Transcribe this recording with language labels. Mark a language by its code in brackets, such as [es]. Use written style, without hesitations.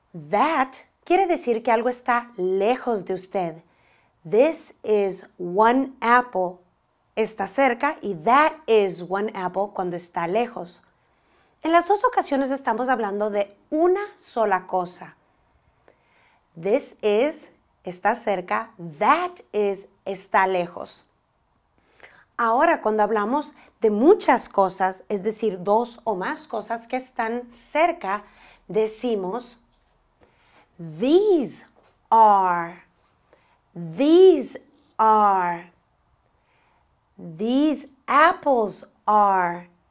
[es] That quiere decir que algo está lejos de usted. [en] This is one apple. [es] Está cerca y [en] that is one apple [es] cuando está lejos. En las dos ocasiones estamos hablando de una sola cosa. [en] This is [es] está cerca, [en] that is [es] está lejos. Ahora, cuando hablamos de muchas cosas, es decir, dos o más cosas que están cerca, decimos [en] these are, these are, these apples are.